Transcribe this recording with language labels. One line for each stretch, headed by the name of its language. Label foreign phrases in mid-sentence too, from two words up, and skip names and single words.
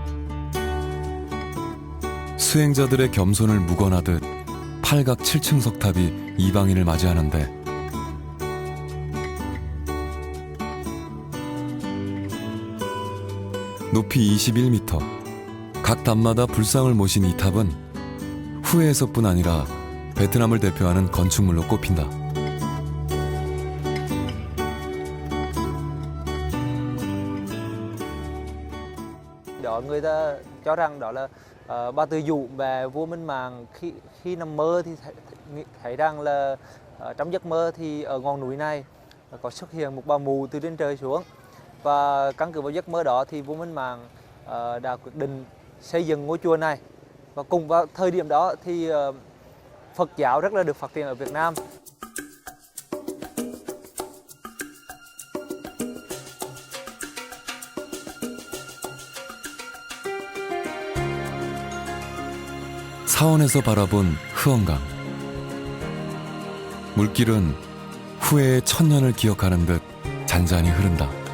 Korean: 수행자들의 겸손을 묵언하듯 팔각 7층 석탑이 이방인을 맞이하는데 높이 21m, 각 단마다 불상을 모신 이 탑은 후에에서뿐 아니라 베트남을 대표하는 건축물로 꼽힌다.
Vietnamese: Đó người ta cho rằng đó là Ba Tư Dụ và vua Minh Mạng khi nằm mơ thì thấy rằng là trong giấc mơ thì ở ngọn núi này có xuất hiện một bà mù từ trên trời xuống, và căn cứ vào giấc mơ đó thì vua Minh Mạng đã quyết định xây dựng ngôi chùa này Và cùng vào thời điểm đó thì Phật giáo rất là được phát triển ở Việt Nam.
Korean: 사원에서 바라본 흐엉강. 물길은 후회의 천년을 기억하는 듯 잔잔히 흐른다.